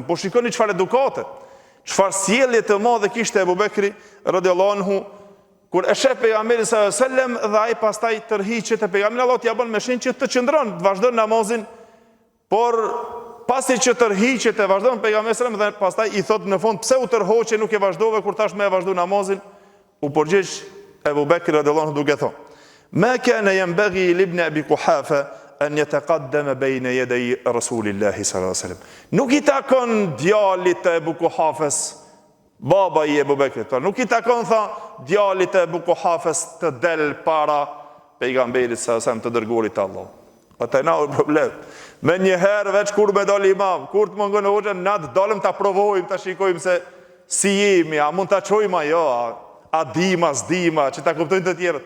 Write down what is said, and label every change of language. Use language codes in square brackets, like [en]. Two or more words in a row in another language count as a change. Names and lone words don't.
[sq] Po shikoni çfarë edukate, çfarë sjellje të madhe kishte Abu Bekri [ar] رضي الله عنه [sq] kur e shef pejgamberin [ar] صلى الله عليه وسلم [sq] dhe ai pastaj tërhiqet te pejgamberi, Allah t'ia bën me shenjë që të qëndron, të vazhdon namazin, por pasi që tërhiqet e vazhdon pejgamberi [ar] صلى الله عليه وسلم [sq] dhe pastaj i thot në fund pse u tërhoqe, nuk e vazhdove kur tash më e vazhdo namazin, u përgjigj Abu Bekri [ar] رضي الله عنه [sq] duke thonë: [ar] ما كان ينبغي لابن أبي قحافة أن يتقدم بين يدي رسول الله صلى الله عليه وسلم. [sq] Nuk i takon djalit të Abu Quhafës, baba i Abu Bekrit, nuk i takon tha djalit të Abu Quhafës të del para pejgamberit [ar] صلى الله عليه وسلم, [sq] të dërguarit të Allahut. Atë na problem. Me një herë veç kur me dal imam, kur të mungon hoxha, na të dalëm ta provojmë, ta shikojmë se si jemi, a mund ta çojmë ajo, a dima, s'dima, që ta kuptojnë të tjerët.